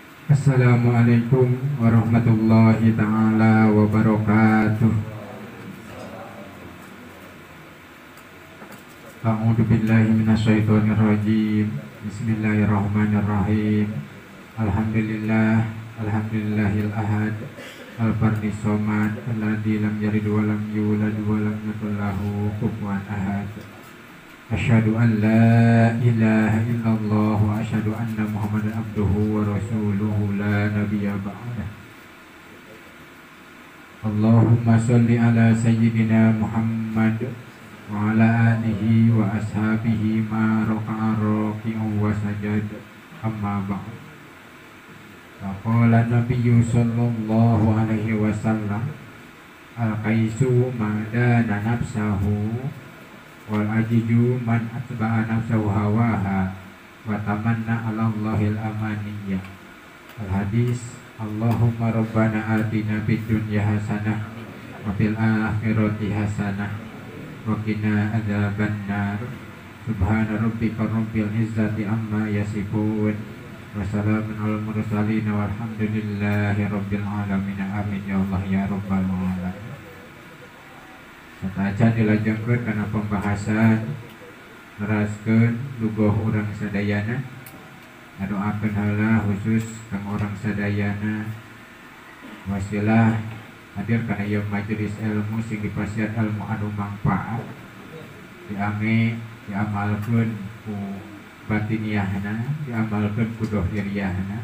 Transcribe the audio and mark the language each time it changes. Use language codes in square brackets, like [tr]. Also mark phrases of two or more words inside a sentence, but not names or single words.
[ar] السلام عليكم ورحمة الله تعالى وبركاته. أعوذ بالله من الشيطان الرجيم. بسم الله الرحمن الرحيم. الحمد لله الأحد الفرد الصمد الذي لم يلد ولم يولد ولم يكن له كفوا أحد. أشهد أن لا إله إلا الله وأشهد أن محمدا عبده ورسوله لا نبي بعده. اللهم صل على سيدنا محمد وعلى آله وأصحابه ما ركع راكع وسجد أما بعد. فقال النبي صلى الله عليه وسلم الكيس من دان نفسه والعاجز من أتبع نفسه هواها وتمنى على الله الأماني. الحديث اللهم ربنا آتنا في الدنيا حسنة وفي الآخرة حسنة وقنا عذاب النار. سبحان ربك رب العزة عما يصفون وسلام على المرسلين والحمد لله رب العالمين. آمين يا الله يا رب العالمين. [su] Satajan dilajengkeun kana pembahasan neraskeun lugoh urang sadayana. Ngadoakeun heula khusus kang urang sadayana wasilah hadir kana ieu majelis ilmu sing dipasieun ilmu anu mangpaat, diamalkeun ku batiniahna, diamalkeun ku dohiriyahna.